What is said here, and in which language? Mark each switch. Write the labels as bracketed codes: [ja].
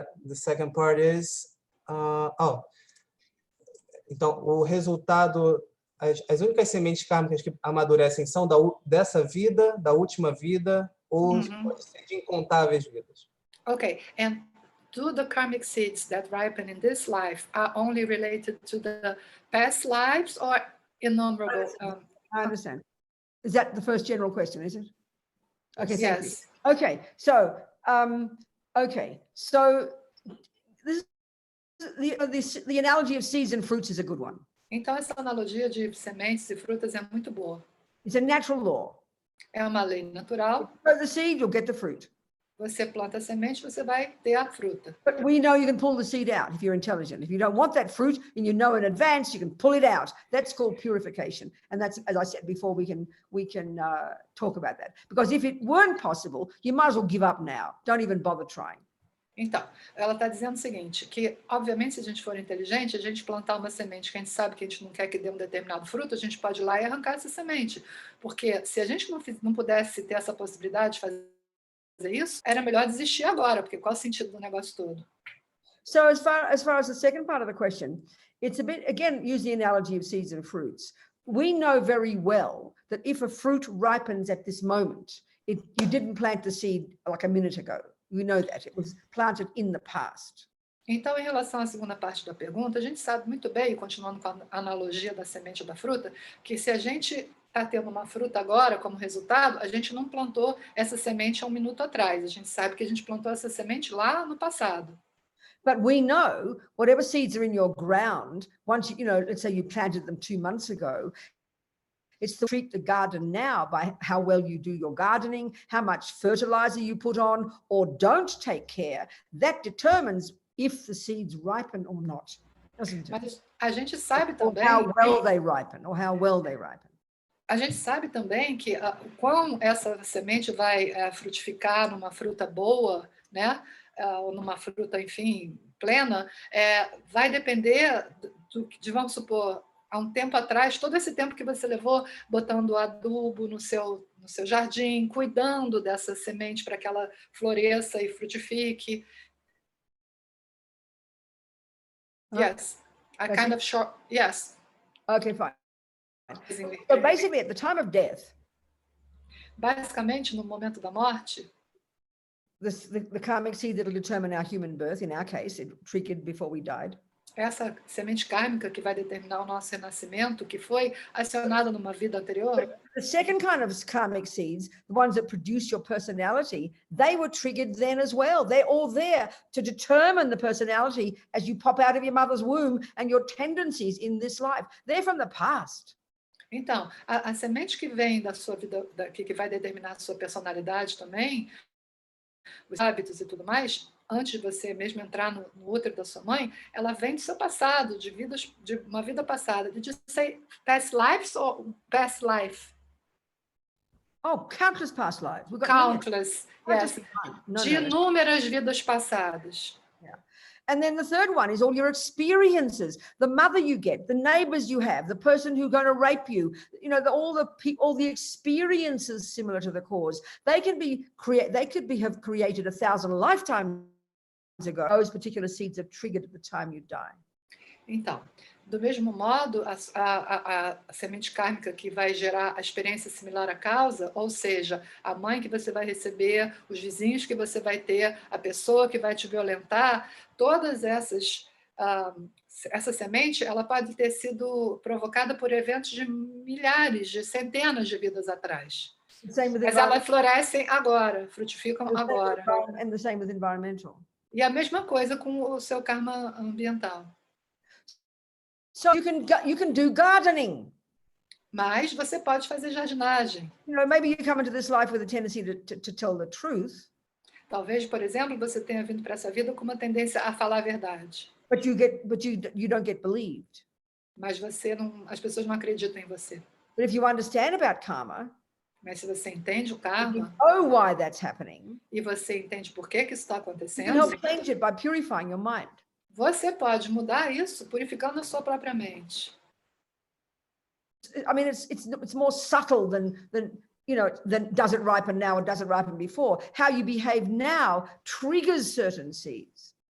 [en] The second part is [pt] então o resultado, as únicas sementes kármicas que amadurecem são dessa vida, da última vida, ou pode ser de incontáveis vidas. [en] Okay, and do the karmic seeds that ripen in this life are only related to the past lives or innumerable? I understand. Is that the first general question, is it? Okay, yes. Okay, so this the analogy of seeds and fruits is a good one. [pt] Então essa analogia de sementes e frutas é muito boa. [en] It's a natural law. [pt] É uma lei natural. [en] You grow the seed, you'll get the fruit. [pt] Você planta a semente, você vai ter a fruta. [en] But we know you can pull the seed out if you're intelligent. If you don't want that fruit and you know in advance, you can pull it out. That's called purification. And that's, as I said before, we can talk about that. Because if it weren't possible, you might as well give up now. Don't even bother trying. [pt] Então, ela está dizendo o seguinte, que obviamente se a gente for inteligente, a gente plantar uma semente que a gente sabe que a gente não quer que dê um determinado fruto, a gente pode ir lá e arrancar essa semente. Porque se a gente não pudesse ter essa possibilidade de fazer isso, era melhor desistir agora, porque qual é o sentido do negócio todo? [en] So as far as the second part of the question, it's a bit, again, use the analogy of seeds and fruits. We know very well that if a fruit ripens at this moment, you didn't plant the seed like a minute ago. We know that. It was planted in the past. [pt] Então, em relação à segunda parte da pergunta, a gente sabe muito bem, continuando com a analogia da semente ou da fruta, que se a gente está tendo uma fruta agora como resultado, a gente não plantou essa semente há um minuto atrás. A gente sabe que a gente plantou essa semente lá no passado. [en] But we know whatever seeds are in your ground, once let's say you planted them 2 months ago, it's to treat the garden now by how well you do your gardening, how much fertilizer you put on or don't take care. That determines if the seeds ripen or not, doesn't it? [pt] Mas a gente sabe também... [en] How well they ripen, or how well they ripen. [pt] A gente sabe também que quão essa semente vai frutificar numa fruta boa, né? ou numa fruta, enfim, plena, vai depender vamos supor, há um tempo atrás, todo esse tempo que você levou botando adubo no seu jardim, cuidando dessa semente para que ela floresça e frutifique. [en] Yes, a kind of short, yes. Okay, fine. So basically, at the time of death, [pt] basicamente, no momento da morte, [en] the karmic seed that will determine our human birth, in our case, it triggered before we died. [pt] Essa semente kármica que vai determinar o nosso renascimento, que foi acionada numa vida anterior. [en] The second kind of karmic seeds, the ones that produce your personality, they were triggered then as well. They're all there to determine the personality as you pop out of your mother's womb and your tendencies in this life. They're from the past. [pt] Então, a semente que vem da sua vida, que vai determinar a sua personalidade também, os hábitos e tudo mais, antes de você mesmo entrar no útero da sua mãe, ela vem do seu passado, de uma vida passada. [en] Did you say past lives or past life? Oh, countless past lives. We've got countless, millions. [pt] yes. De inúmeras vidas passadas. [en] Yeah. And then the third one is all your experiences, the mother you get, the neighbors you have, the person who's going to rape you, all the experiences similar to the cause. They could have created 1,000 lifetimes ago. Those particular seeds are triggered at the time you die. [pt] Então, do mesmo modo, a semente kármica que vai gerar a experiência similar à causa, ou seja, a mãe que você vai receber, os vizinhos que você vai ter, a pessoa que vai te violentar, todas essa semente, ela pode ter sido provocada por eventos de milhares, de centenas de vidas atrás. Mas elas florescem agora, frutificam agora. [en] And the same with environmental. [pt] E a mesma coisa com o seu karma ambiental. [en] So you can do gardening. [pt] Mas você pode fazer jardinagem. [en] Maybe you come into this life with a tendency to tell the truth. [pt] Talvez, por exemplo, você tenha vindo para essa vida com uma tendência a falar a verdade. [en] But you don't get believed. [pt] Mas as pessoas não acreditam em você. [en] But if you understand about karma, [pt] mas se você entende o karma, [en] you know why that's happening, [pt] e você entende por que isso está acontecendo, [en] you can help change it by purifying your mind. [pt] Você pode mudar isso purificando a sua própria mente. [en] I mean, it's more subtle than does it ripen now or does it ripen before? How you behave now triggers certain seeds.